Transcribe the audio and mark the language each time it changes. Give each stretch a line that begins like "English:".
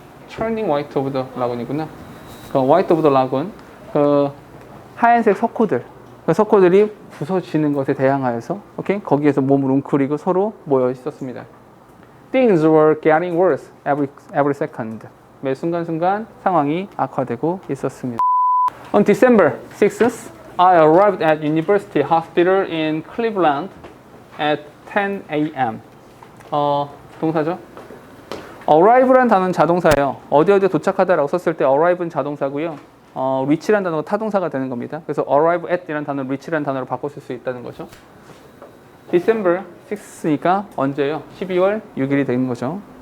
English: Churning white of the lagoon이구나. 그 white of the lagoon.
Korean: 그 하얀색 그 석호들이 부서지는 것에 대항하여서, 오케이? 거기에서 몸을 웅크리고 서로 모여 있었습니다.
English: Things were getting worse every second.
Korean: 매 순간순간 상황이 악화되고 있었습니다.
English: On December 6th, I arrived at University Hospital in Cleveland at 10 a.m.
Korean: 동사죠? arrive란 단어는 자동사예요. 어디에 도착하다라고 썼을 때 arrive는 자동사고요. reach란 단어가 타동사가 되는 겁니다. 그래서 arrive at 이라는 단어를 reach란 단어로 바꿔 쓸 수 있다는 거죠. December 6th니까 언제요? 12월 6일이 되는 거죠.